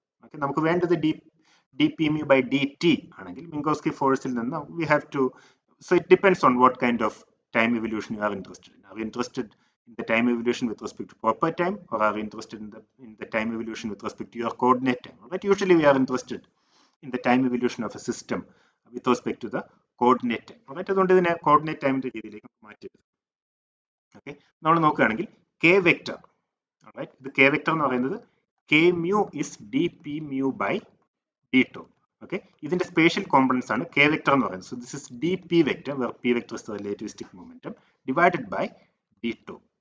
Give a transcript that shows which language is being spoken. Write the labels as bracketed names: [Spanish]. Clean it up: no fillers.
[English] Okay, [Malayalam] നമുക്ക് വേണ്ടത് [English] dp mu by dt [Malayalam] ആണെങ്കിൽ [English] Minkowski force ൽ നിന്ന് we have to, so it depends on what kind of time evolution you are interested in. Are you interested in the time evolution with respect to proper time, or are you interested in the time evolution with respect to your coordinate time? But usually we are interested in the time evolution of a system with respect to the coordinate time. Right? [Malayalam] അതുകൊണ്ട് ഇതിനെ coordinate time രീതിയിലേക്ക് മാറ്റരുത്. [English] Okay, [Malayalam] നമ്മൾ നോക്കുകയാണെങ്കിൽ [English] k vector, alright, ഇത് k vector [Malayalam] എന്ന് പറയുന്നത് [English] k mu is dp mu by d tau. Okay, [Malayalam] ഇതിന്റെ spatial components ആണ് k vector എന്ന് പറയുന്നത്. [English] So this is dp vector, where p vector is the relativistic momentum, divided by d tau.